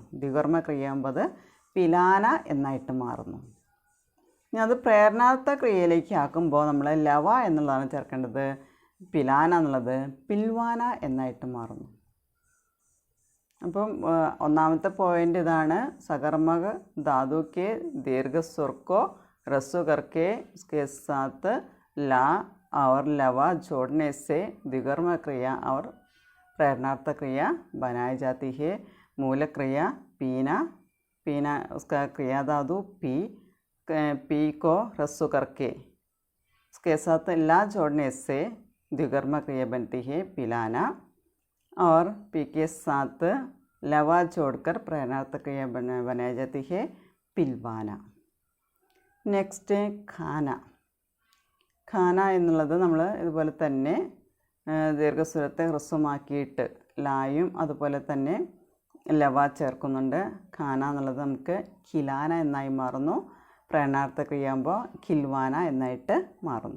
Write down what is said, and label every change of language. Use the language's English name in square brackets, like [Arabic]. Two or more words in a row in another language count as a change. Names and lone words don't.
[Malayalam] ദ്വികർമ്മ ക്രിയയാകുമ്പോൾ അത് പിലാന എന്നായിട്ട് മാറുന്നു. ഇനി അത് പ്രേരണാർത്ഥ ക്രിയയിലേക്ക് ആക്കുമ്പോൾ നമ്മൾ ലവ എന്നുള്ളതാണ് ചേർക്കേണ്ടത്. പിലാന എന്നുള്ളത് പിൽവാന എന്നായിട്ട് മാറുന്നു. അപ്പം ഒന്നാമത്തെ പോയിൻ്റ് ഇതാണ്. [Hindi] सकर्मक धातु के दीर्घ स्वर को ह्रस्व करके उसके साथ ला और लवा जोड़ने से द्विकर्म क्रिया और प्रेरणार्थ क्रिया बनाई जाती है. मूल क्रिया पीना उसका क्रिया धातु पी को ह्रस्व करके उसके साथ ला जोड़ने से द्विकर्म क्रिया बनती है पिलाना, और पी के साथ लवा जोड़कर प्रेरणार्थ क्रिया बनाई जाती है पिलवाना. [Malayalam] നെക്സ്റ്റ് ഖാന എന്നുള്ളത് നമ്മൾ ഇതുപോലെ തന്നെ ദീർഘസ്വരത്തെ ഹ്രസ്വമാക്കിയിട്ട് ലായും അതുപോലെ തന്നെ ലവ ചേർക്കുന്നുണ്ട്. ഖാന എന്നുള്ളത് നമുക്ക് ഖിലാന എന്നായി മാറുന്നു. പ്രേരണാർത്ഥ ക്രിയയാകുമ്പോൾ ഖിൽവാന എന്നായിട്ട് മാറുന്നു.